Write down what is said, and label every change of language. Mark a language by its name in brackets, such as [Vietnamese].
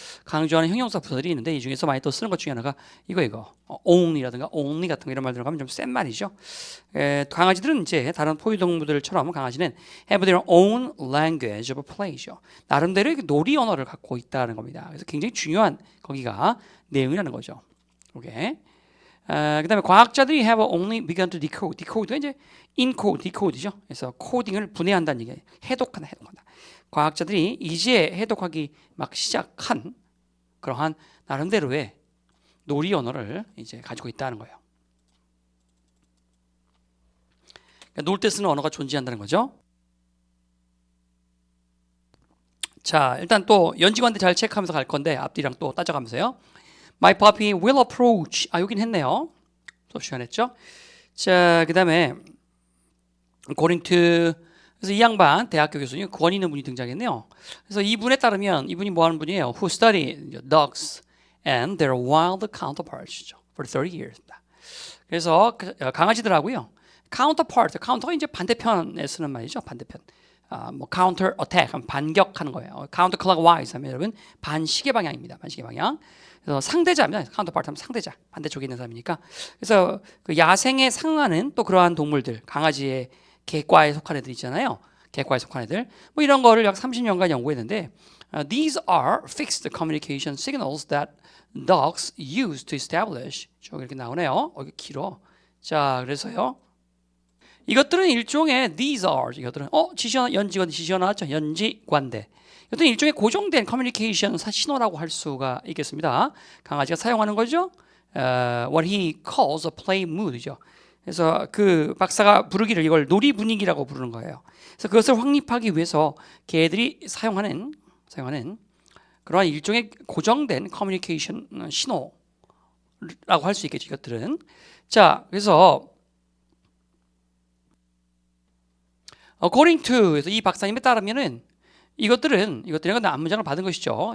[Korean] 강조하는 형용사 부사들이 있는데 이 중에서 많이 또 쓰는 것 중에 하나가 이거 only라든가 only 같은 거 이런 말들 가면 좀 센 말이죠. 강아지들은 이제 다른 포유동물들처럼 강아지는 [English] have their own language of play [Korean] 죠. 나름대로 놀이 언어를 갖고 있다는 겁니다. 그래서 굉장히 중요한 거기가 내용이라는 거죠. 오케이. 그다음에 과학자들이 [English] have only begun to decode. [Korean] decode가 이제 encode, decode죠. 그래서 코딩을 분해한다는 얘기예요. 해독한다. 과학자들이 이제 해독하기 막 시작한 그러한 나름대로의 놀이 언어를 이제 가지고 있다는 거예요. 그러니까 놀 때 쓰는 언어가 존재한다는 거죠. 자, 일단 또 연지관대 잘 체크하면서 갈 건데 앞뒤랑 또 따져가면서요. [English] My puppy will approach. [Korean] 여긴 했네요. 수업 시간 했죠. 자, 그 다음에 [English] according to [Korean] 그래서 이 양반 대학교 교수님 권 있는 분이 등장했네요. 그래서 이분에 따르면 이분이 뭐 하는 분이에요? [English] Who studied dogs and their wild counterparts for 30 years. [Korean] 그래서 강아지들하고요. counterpart, counter가 이제 반대편에 쓰는 말이죠. 반대편. 뭐 counter attack 하면 반격하는 거예요. counter clockwise 하면 여러분 반시계 방향입니다. 반시계 방향. 그래서 상대자입니다. counterpart 하면 상대자, 반대쪽에 있는 사람이니까. 그래서 그 야생에 상응하는 또 그러한 동물들, 강아지의 개과에 속한 애들 있잖아요. 개과에 속한 애들. 뭐 이런 거를 약 30년간 연구했는데 [English] these are fixed communication signals that dogs use to establish. [Korean] 저기 이렇게 나오네요. 이게 길어. 자, 그래서요. 이것들은 일종의 [English] these are [Korean] 이것들은 연지관 지시어 나왔죠. 연지관대. 이것들은 일종의 고정된 커뮤니케이션 신호라고 할 수가 있겠습니다. 강아지가 사용하는 거죠. [English] What he calls a play mood죠. [Korean] 그래서 그 박사가 부르기를 이걸 놀이 분위기라고 부르는 거예요. 그래서 그것을 확립하기 위해서 개들이 사용하는 그러한 일종의 고정된 커뮤니케이션 신호라고 할 수 있겠죠. 이것들은. 자, 그래서 [English] according to [Korean] 그래서 이 박사님에 따르면은 이것들은 앞문장을 받은 것이죠.